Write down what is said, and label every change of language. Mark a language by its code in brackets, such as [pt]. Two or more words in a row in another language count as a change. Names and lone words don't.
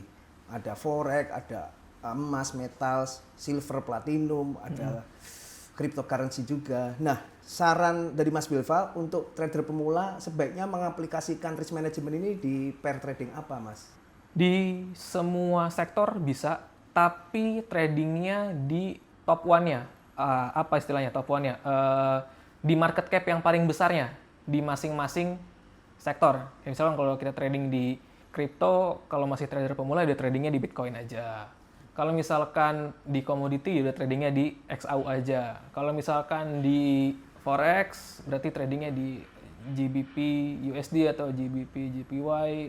[id] Ada forex, ada emas, metals, silver, platinum, ada cryptocurrency juga. Nah, saran dari Mas Bilva untuk trader pemula sebaiknya mengaplikasikan [en] risk management [id] ini di [en] pair trading [id] apa, Mas? Di semua sektor bisa, tapi tradingnya di [en] top one- [id] nya. Apa istilahnya [en] top one- [id] nya? Di [en] market cap [id] yang paling besarnya di masing-masing sektor. Ya, misalkan kalau kita trading di kripto, kalau masih trader pemula, udah tradingnya di Bitcoin aja. Kalau misalkan di komoditi, udah tradingnya di XAU aja. Kalau misalkan di forex, berarti tradingnya di GBP USD atau GBP JPY.